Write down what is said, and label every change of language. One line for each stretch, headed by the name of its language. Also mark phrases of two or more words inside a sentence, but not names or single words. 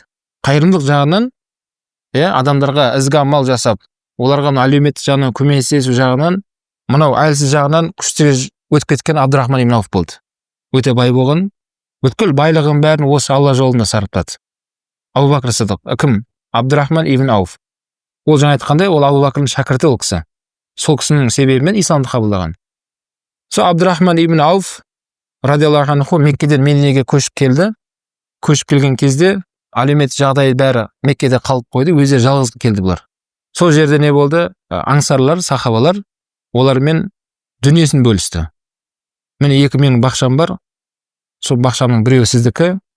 Kazakh: Қайырымдылық жағынан, адамдарға ізгі амал жасап, оларға әлеуметтік жағынан көмектесу жағынан, мынау әлсіз жағынан күштіге өтіп кеткен Абдурахман ибн Ауф болды. Өте бай болған, бүткіл байлығын бәрін осы Алла жолында сарыптады. Абу Бакр Сыдық. Кім? Абдурахман ибн Ауф. Ол жаңа айтқандай, ол Абу Бакрның шәкірті ол кісі. Сол кісінің себебімен исламды қабылдаған. Сол Абдурахман ибн Ауф
Arabic: رضي الله عنه
Kazakh: Меккеден Мединеге көшіп келді. Көшіп келген кезде әлеуметтік жағдайы бәрі Меккеде қалып қойды, өздері жалғыз келді бұлар. Сол жерде не болды? Аңсарлар, сахабалар олармен дүниесін бөлісті. Міне екі менің бақшам бар. Сол бақшамның біреуі сіздікі.